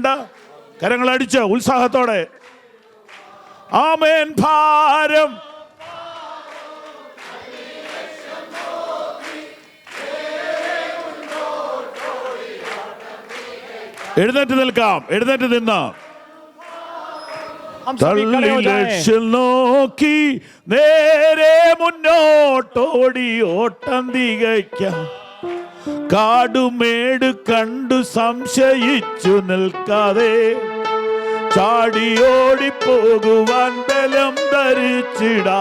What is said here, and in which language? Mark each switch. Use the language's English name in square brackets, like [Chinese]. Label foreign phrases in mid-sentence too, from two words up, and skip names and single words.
[Malayalam] കരങ്ങളടിച്ച ഉത്സാഹത്തോടെ ആമേൻ. ഭാരം എഴുന്നേറ്റ് നിൽക്കാം, എഴുന്നേറ്റ് നിന്ന് [Hindi] हम सभी खड़े हो जाएं। [Malayalam] ലക്ഷ്യം നോക്കി നേരെ മുന്നോട്ടോടി ഓട്ടം തികയ്ക്കാം. കാടുമേട് കണ്ടു സംശയിച്ചു നിൽക്കാതെ ചാടിയോടി പോകുവാൻ ബലം ധരിച്ചിടാ.